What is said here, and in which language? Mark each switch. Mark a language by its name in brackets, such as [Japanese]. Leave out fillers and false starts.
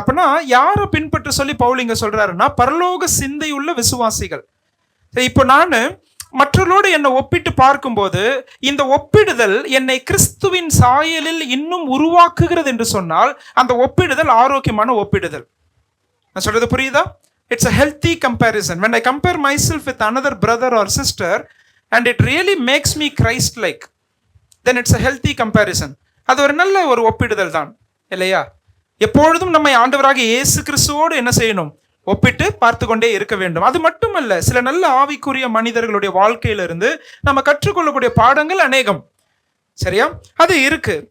[Tamil] அப்படின்னா யாரை பின்பற்ற சொல்லி பவுல் இங்க சொல்றாருன்னா பரலோக சிந்தையுள்ள விசுவாசிகள். இப்போ நான் மற்றவர்களோடு என்னை ஒப்பிட்டு பார்க்கும்போது இந்த ஒப்பிடுதல் என்னை கிறிஸ்துவின் சாயலில் இன்னும் உருவாக்குகிறது என்று சொன்னால் அந்த ஒப்பிடுதல் ஆரோக்கியமான ஒப்பிடுதல். நான் சொல்றது புரியுதா? [English] It's a healthy comparison. When I compare myself with another brother or sister and it really makes me Christ-like, then it's a healthy comparison. [Tamil] அது ஒரு நல்ல ஒரு ஒப்பிடுதல் தான் இல்லையா? எப்பொழுதும் நம்மை ஆண்டவராக இயேசு கிறிஸ்துவோடு என்ன செய்யணும்? ஒப்பிட்டு பார்த்து கொண்டே இருக்க வேண்டும். அது மட்டுமல்ல, சில நல்ல ஆவிக்குரிய மனிதர்களுடைய வாழ்க்கையிலிருந்து நம்ம கற்றுக்கொள்ளக்கூடிய பாடங்கள் அநேகம். சரியா? அது இருக்கு.